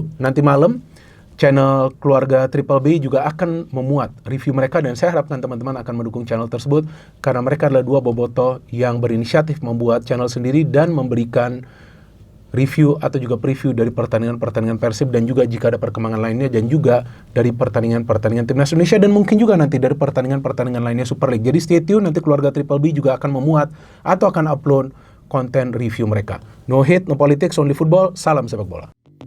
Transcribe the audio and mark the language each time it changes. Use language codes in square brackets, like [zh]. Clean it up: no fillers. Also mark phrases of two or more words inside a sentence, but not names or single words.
[id] Nanti malam channel keluarga Triple B juga akan memuat review mereka, dan saya harapkan teman-teman akan mendukung channel tersebut karena mereka adalah 2 bobotoh yang berinisiatif membuat channel sendiri dan memberikan review atau juga preview dari pertandingan-pertandingan Persib, dan juga jika ada perkembangan lainnya, dan juga dari pertandingan-pertandingan Timnas Indonesia, dan mungkin juga nanti dari pertandingan-pertandingan lainnya Super League. Jadi [en] stay tune, [id] nanti keluarga Triple B juga akan memuat atau akan upload konten review mereka. [en] No hate, no politics, only football. [id] Salam sepak bola.